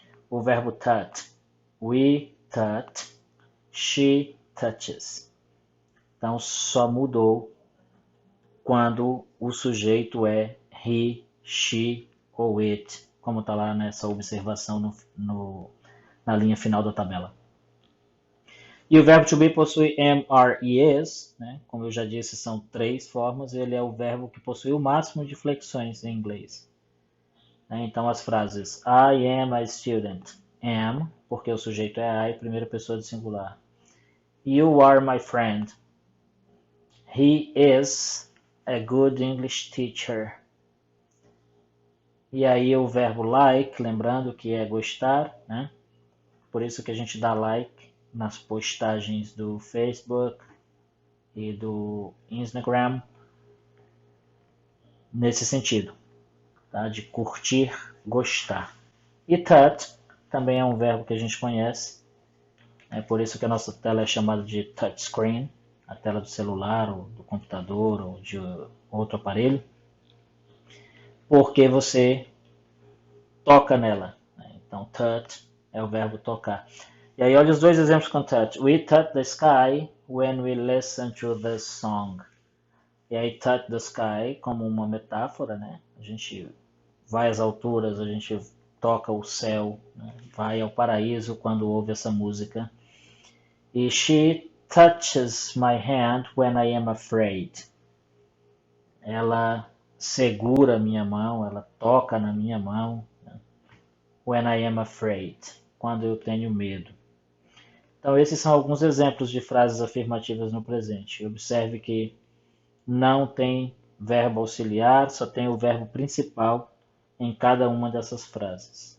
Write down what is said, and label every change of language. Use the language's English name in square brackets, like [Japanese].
[Portuguese] O verbo [English] touch, we touch, she touches. [Portuguese] Então só mudou quando o sujeito é he, she ou it, como está lá nessa observação na linha final da tabela. E o verbo to be possui am, are e is, né? Como eu já disse, são três formas. Ele é o verbo que possui o máximo de flexões em inglês. Então as frases [English] I am a student, [Portuguese] am, porque o sujeito é I, primeira pessoa de singular. [English] You are my friend. He is a good English teacher. [Portuguese] E aí o verbo like, lembrando que é gostar, né? Por isso que a gente dá like nas postagens do Facebook e do Instagram, nesse sentido, tá? De curtir, gostar. E touch também é um verbo que a gente conhece, é por isso que a nossa tela é chamada de touchscreen, a tela do celular, ou do computador, ou de outro aparelho, porque você toca nela, né? Então touch é o verbo tocar. E aí olha os dois exemplos com touch. [English] We touch the sky when we listen to the song. [Portuguese] E aí [English] touch the sky [Portuguese] como uma metáfora, né? A gente vai às alturas, a gente toca o céu, né? Vai ao paraíso quando ouve essa música. [English] E she touches my hand when I am afraid. [Portuguese] Ela segura a minha mão, ela toca na minha mão, né? [English] When I am afraid, [Portuguese] quando eu tenho medo. Então esses são alguns exemplos de frases afirmativas no presente. Observe que não tem verbo auxiliar, só tem o verbo principal em cada uma dessas frases.